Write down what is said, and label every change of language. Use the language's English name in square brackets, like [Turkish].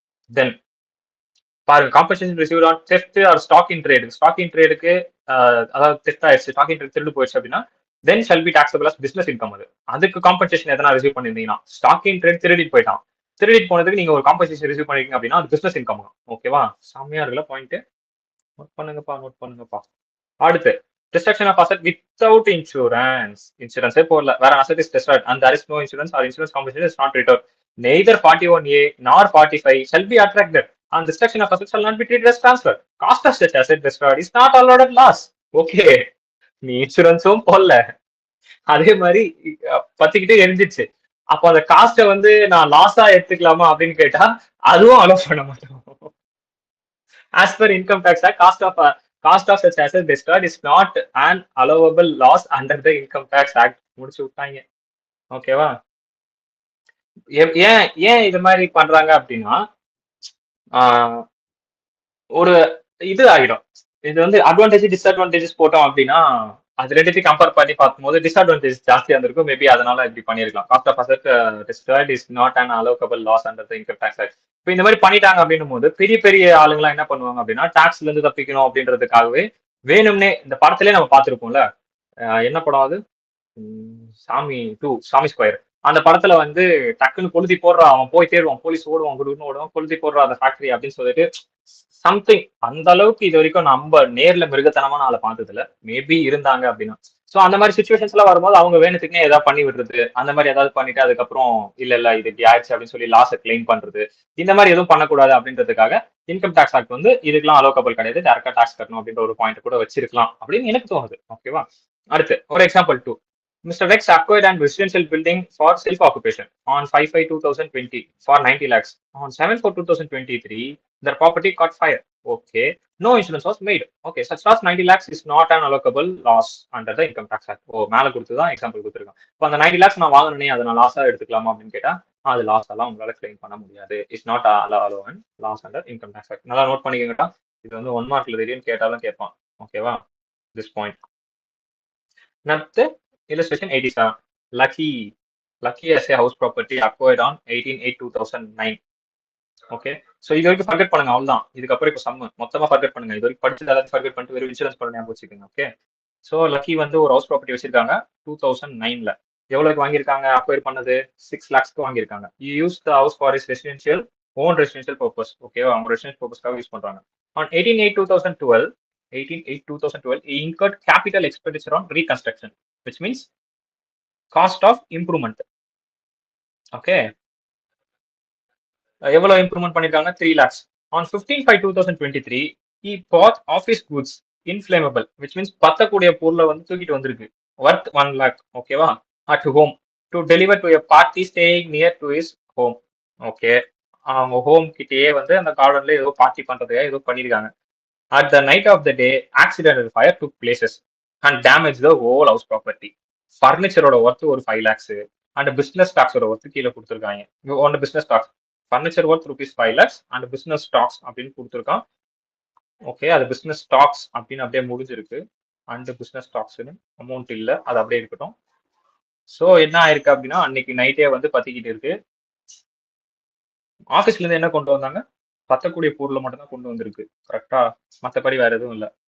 [English] Then பாருங்க, compensation receive on theft or stock in trade. [Tamil] Stock in ட்ரேடுக்கு அதாவது theft ஆயிடுச்சு, stock in trade திருடு போயிடுச்சு அப்படின்னா [English] Then shall be taxable as business income. [Tamil] அதுக்கு காம்பன்சேஷன் எதனா ரிசீவ் பண்ணிருந்தீங்கன்னா, ஸ்டாக் இன் ட்ரேட் திருடிட்டு போயிட்டான், திருடிட்டு போனதுக்கு நீங்க ஒரு காம்பன்சேஷன் ரிசீவ் பண்ணிருக்கீங்க அப்படின்னா அது பிசினஸ் இன்கம். ஓகேவா? செம்மையா இருக்குல்ல பாயிண்ட்? நோட் பண்ணுங்கப்பா, நோட் பண்ணுங்கப்பா. [English] அடுத்து destruction of asset without insurance. [Tamil] இன்சூரன்ஸே போடல, வேற [English] asset is destroyed and there is no insurance or insurance compensation is not returned. Neither 41A nor 45 shall be attracted and destruction of asset shall not be treated as transfer. Cost of such asset destroyed is not allowed loss. [Tamil] Okay, நீ இன்சூரன்ஸும் போடல, அதே மாதிரி பத்திக்கிட்டே எரிஞ்சிச்சு. அப்போ அந்த cost வந்து நான் லாஸா எடுத்துக்கலாமா அப்படின்னு கேட்டா அதுவும் அலோவ் பண்ண மாட்டோம். [English] As per Income Tax Act, cost of such asset destroyed is not an allowable loss under the Income Tax Act. [Tamil] முடிச்சு விட்டாங்க. ஓகேவா? ஏன் ஏன் இது மாதிரி பண்றாங்க அப்படின்னா ஒரு இது ஆகிடும். இது வந்து அட்வான்டேஜ் டிஸ்அட்வான்டேஜஸ் போட்டோம் அப்படின்னா அது ரெண்டுத்தையும் கம்பேர் பண்ணி பார்க்கும்போது டிஸ்அட்வான்டேஜ் ஜாஸ்தியா இருந்திருக்கும். மேபி அதனால இப்படி பண்ணிருக்கலாம். [English] Cost of asset destroyed is not an allowable loss under the income tax act. [Tamil] இப்போ இந்த மாதிரி பண்ணிட்டாங்க அப்படின்னும் போது பெரிய பெரிய ஆளுங்களாம் என்ன பண்ணுவாங்க அப்படின்னா டாக்ஸ்ல இருந்து தப்பிக்கணும் அப்படின்றதுக்காகவே வேணும்னே இந்த படத்திலே நம்ம பார்த்திருப்போம்ல, என்ன படம் அது, சாமி 2 சாமி ஸ்கொயர். அந்த படத்துல வந்து டக்குன்னு கொளுத்தி போடுறான், அவன் போய் தேடுவான், போலீஸ் ஓடுவான், குடுன்னு ஓடுவான், கொளுத்தி போடுறான் அந்த ஃபேக்டரி அப்படின்னு சொல்லிட்டு சம்திங். அந்த அளவுக்கு இது வரைக்கும் நம்ம நேர்ல மிருகத்தனமான ஆளை பார்த்ததுல மேபி இருந்தாங்க அப்படின்னா சோ அந்த மாதிரி சுச்சுவேஷன்ஸ் எல்லாம் வரும்போது அவங்க வேணுத்துக்குனே ஏதாவது பண்ணி விடுறது, அந்த மாதிரி ஏதாவது பண்ணிட்டு அதுக்கப்புறம் இல்ல இது இப்படி ஆயிடுச்சு அப்படின்னு சொல்லி லாஸை கிளைம் பண்றது, இந்த மாதிரி எதுவும் பண்ணக்கூடாது அப்படின்றதுக்காக இன்கம் டாக்ஸ் ஆக்ட் வந்து இதுக்கெல்லாம் அலோகபிள் கிடையாது, டேரக்டா டாக்ஸ் கட்டணும் அப்படின்ற ஒரு பாயிண்ட் கூட வச்சிருக்கலாம் அப்படின்னு எனக்கு தோணுது. ஓகேவா? அடுத்து ஒரு example 2. Mr. [English] Rex acquired an residential building for self-occupation on 5/5/2020 for 90 lakhs. On 7/4/2023, the property caught fire. Okay. No insurance was made. Okay. Such loss 90 lakhs is not an allocable loss under the Income Tax Act. [Tamil] ஓ மேல கொடுத்துதான் example கொடுத்துருக்கான். இப்போ அந்த 90 lakhs நான் வாங்கணும்னே அதை நான் லாஸா எடுத்துக்கலாமா அப்படின்னு கேட்டா அது லாஸ் எல்லாம் உங்களால கிளைம் பண்ண முடியாது. [English] It's not அலோவன் loss under income tax act. [Tamil] நல்லா நோட் பண்ணிக்கங்கட்டா. இது வந்து 1 மார்க்ல திடீர்னு கேட்டாலும் கேட்பான். [English] ஓகேவா? This point. Next, illustration 87. Lucky as a house property acquired on 18/8/2009. Okay. [Tamil] So இது வரைக்கும் ஃபர்கெட் பண்ணுங்க, அவ்வளோதான். இதுக்கப்புறம் இப்போ சம்மு மொத்தமா ஃபர்கெட் பண்ணுங்க. இது வரைக்கும் படிச்சது எல்லாத்தையும் ஃபர்கெட் பண்ணிட்டு வெறும் இன்சூரன்ஸ் பண்ண ஞாபகம் வச்சுக்கோங்க. ஓகே. ஸோ லக்கி வந்து ஒரு ஹவுஸ் ப்ராப்பர்ட்டி வச்சிருக்காங்க 2009ல. எவ்வளவுக்கு வாங்கியிருக்காங்க? அக்வயர் பண்ணது 6 lakhsக்கு வாங்கியிருக்காங்க. [English] You use the house for is residential own residential purpose. [Tamil] ஓகேவா? அவங்க ரெசிடென்ஷியல் பர்பஸ்க்காக யூஸ் பண்றாங்க. [English] On 18/8/2012, he incurred capital expenditure on reconstruction, which means cost of improvement. Okay. [Tamil] எவ்வளவு இம்ப்ரூவ்மெண்ட் பண்ணிருக்காங்க? [English] 3 lakhs. On 15/5/2023, he bought office goods inflammable, which means [Tamil] பத்தக்கூடிய பொருளை வந்து தூக்கிட்டு வந்திருக்கு, [English] worth 1 lakh. ஓகேவா? at home to deliver to a party staying near to his home. Okay. [Tamil] அவங்க home கிட்டேயே வந்து அந்த கார்டன்ல ஏதோ பார்ட்டி பண்றதுக்காக ஏதோ பண்ணிருக்காங்க. [English] At the night of the day, accidental fire took places and damaged the whole house property. Furniture-ஓட worth ஒரு 5 lakhs and business stocks-ஓட worth [Tamil] கீழே கொடுத்துருக்காங்க. [English] on the business stocks, furniture worth rupees 5 lakhs and business stocks [Tamil] அப்படின்னு கொடுத்துருக்கான். Okay. அது business stocks அப்படின்னு அப்படியே முடிஞ்சிருக்கு. and business stocks-னு amount இல்ல, அது அப்படியே இருக்கட்டும். ஸோ என்ன ஆயிருக்கு அப்படின்னா அன்னைக்கு நைட்டே வந்து பத்திக்கிட்டு இருக்கு. ஆஃபீஸ்ல இருந்து என்ன கொண்டு வந்தாங்க? பத்தக்கூடிய பொருளை மட்டும் தான் கொண்டு வந்திருக்கு. கரெக்டா? மற்றபடி வேற எதுவும் இல்லை.